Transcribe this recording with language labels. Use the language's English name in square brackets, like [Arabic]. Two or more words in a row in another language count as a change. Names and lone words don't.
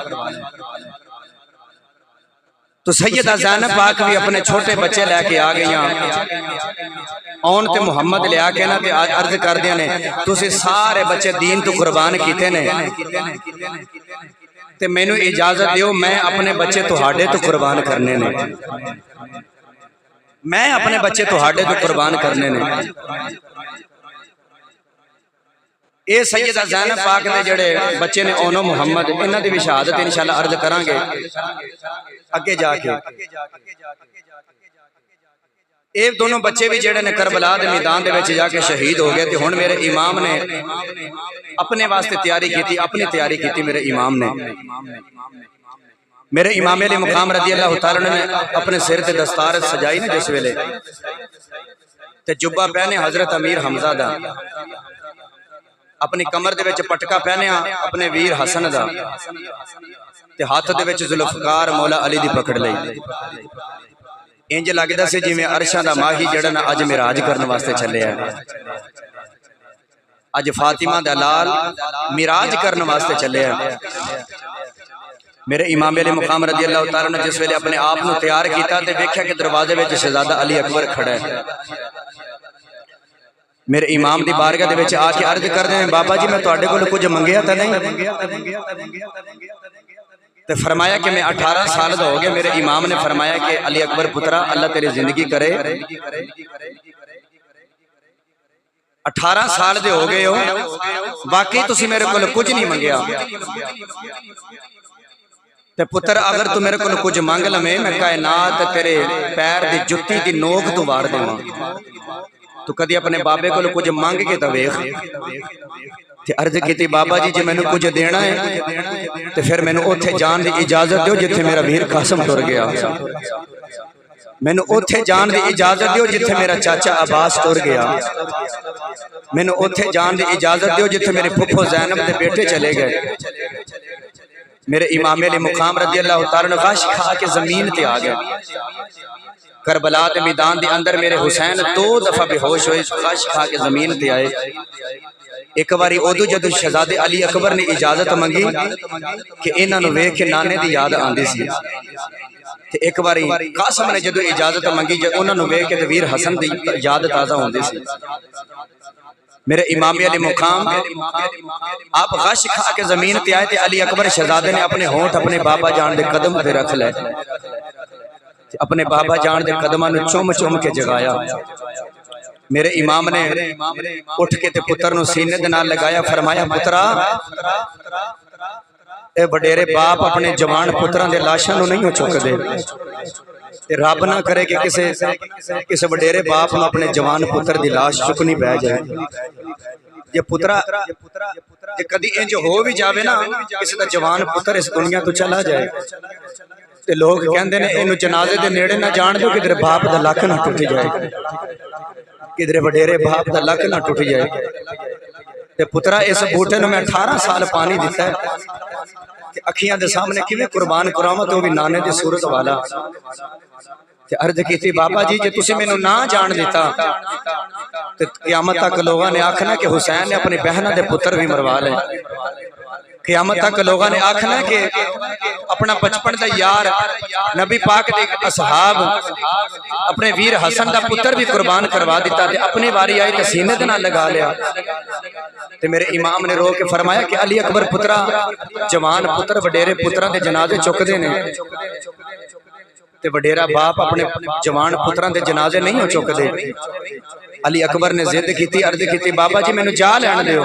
[Punjabi] تو سیدہ زینب پاک بھی اپنے چھوٹے بچے لیکے آ گئی آؤن تے محمد لیا کے نا عرض کردے نے تسیں سارے بچے دین تو قربان کیتے نے تے مینو اجازت دیو میں اپنے بچے تہاڈے تو قربان کرنے نے. میں اپنے بچے تہاڈے تو قربان کرنے نے. اے سیدہ زینب پاک دے جڑے بچے نے اونو محمد انہاں دی بھی شہادت انشاءاللہ عرض کران گے اگے جا کے. اے دونوں بچے بھی جڑے نے کربلا دے میدان دے وچ جا کے شہید ہو گئے تے ہن میرے امام نے اپنے واسطے تیاری کیتی, اپنی تیاری کیتی میرے امام نے. میرے امام علی مقام رضی اللہ تعالی نے اپنے سر تے دستار سجائی نا جس ویلے تے جبہ پہنے حضرت امیر حمزہ دا, اپنی کمر دے وچ پٹکا پہنیا اپنے ویر حسن دا تے ہاتھ دے وچ ذوالفقار مولا علی دی پکڑ لئی. انج لگدا سی جویں عرشاں دا ماہی جڑا نا اج معراج کرن واسطے چلیا ہے. اج فاطمہ دا لال معراج کرن واسطے چلیا ہے. میرے امام علی مقام رضی اللہ تعالیٰ نے جس ویلے اپنے آپ نو تیار کیتا تے ویکھیا کہ دروازے وچ شہزادہ علی اکبر کھڑا ہے. میرے امام دی بارگاہ دے وچ آ کے عرض کردے ہیں بابا جی میں تواڈے کول کچھ منگیا تے نہیں؟ تے فرمایا کہ میں 18 سال دا ہو گیا. میرے امام نے فرمایا کہ علی اکبر پترا اللہ تیری زندگی کرے, 18 سال دے ہو گئے ہو, باقی تسی میرے کول کچھ نہیں منگیا. تے پتر اگر تو میرے کول کچھ مانگ لویں میں کائنات تیرے پیر دی جُتی دی نوک تو وار دیواں. تو کدی اپنے بابے کول کچھ مانگ کے تے ویکھ. تے عرض کیتی بابا جی جے مینوں کچھ دینا ہے تے پھر مینوں اوتھے جان دی اجازت دیو جتھے میرا ویر قاسم ٹر گیا. مینوں اوتھے جان دی اجازت دیو جتھے میرا چاچا عباس ٹر گیا. مینوں اوتھے جان دی اجازت دیو جتھے میرے پھپھو زینب دے بیٹے چلے گئے. میرے امام علی مقام رضی اللہ تعالیٰ نے غش کھا کے زمین تے آ گئے. کربلا دے میدان دے اندر میرے حسین 2 دفعہ بے ہوش ہوئے, غش کھا کے زمین تے آئے. ایک باری ادو جدو شہزادے علی اکبر نے اجازت منگی کہ انہاں نو ویکھ کے نانے دی یاد آندی سی. تے ایک باری قاسم نے جدو اجازت منگی جے انہاں نو ویکھ کے تے ویر حسن دی یاد تازہ ہوندی سی. میرے امام علی مقام آپ غش کھا کے زمین تے آئے تے علی اکبر شہزادے نے اپنے ہونٹ اپنے بابا جان دے قدم تے رکھ لے, اپنے بابا جان دے قدماں نو چوم چوم کے جگایا. میرے امام نے اٹھ کے تے پتر نو سینے دے نال لگایا, فرمایا پترا اے وڈیرے باپ اپنے جوان پتراں دے لاشاں نو نہیں چک دے. رب نہ کرے کہ کسے وڈیرے باپ نو اپنے جوان پتر دی لاش چکنی پہ جائے. یہ پترا کہ کدی انج ہو بھی جاوے نا کسی دا جوان پتر اس دنیا تو چلا جائے تے لوگ کہندے نے اینو جنازے دے نیڑے نہ جان دو کدھر باپ دا لک نہ ٹوٹ جائے, کدھر وڈیرے باپ دا لک نہ ٹوٹ جائے. تے پترا اس بوٹے نو میں 18 سال پانی دیتا ہے کہ اکھیاں دے سامنے کیویں قربان کراواں تے او بھی نانے دی صورت والا. تے عرض کیتی بابا جی جے تسی مینوں نہ جان دیتا تے قیامت تک لوگاں نے آکھنا کہ حسین نے اپنی بہناں دے پتر بھی مروا لے. قیامت تک لوگاں نے آکھنا کہ اپنا بچپن دا یار نبی پاک دے اصحاب اپنے ویر حسن دا پتر بھی قربان کروا دیتا تے اپنی واری آئی تے سینے دے نال لگا لیا. تے میرے امام نے رو کے فرمایا کہ علی اکبر پترا جوان پتر وڈیرے پتراں دے جنازے چکدے نے تے وڈیرا باپ اپنے جوان پتراں دے جنازے نہیں ہو چکدے. علی اکبر نے ضد کیتی, عرض کیتی بابا جی مینوں جا لین دیو.